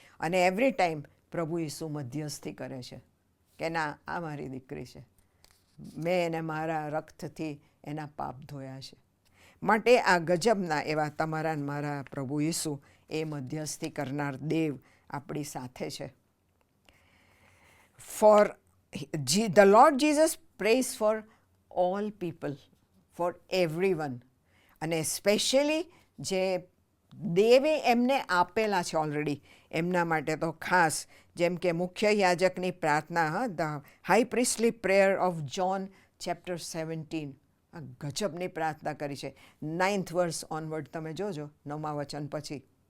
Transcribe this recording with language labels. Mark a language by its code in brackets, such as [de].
[gu] અને every time પ્રભુ ઈસુ મધ્યસ્થી કરે છે કે ના, આ મારી દીકરી છે, મેં એને મારા રક્તથી એના પાપ ધોયા છે. માટે આ ગજબના એવા તમારા ને મારા પ્રભુ ઈસુ એ મધ્યસ્થી કરનાર દેવ આપણી સાથે છે. [en] For the Lord Jesus prays for all people, for everyone. [gu] અને સ્પેશિયલી જે દેવે એમને આપેલા છે ઓલરેડી, એમના માટે તો ખાસ, જેમ કે મુખ્ય યાજકની પ્રાર્થના, [en] The high priestly prayer of John chapter 17. [gu] આ ગજબની પ્રાર્થના કરી છે. 9th વર્સ ઓનવર્ડ તમે જોજો, 9મા વચન પછી.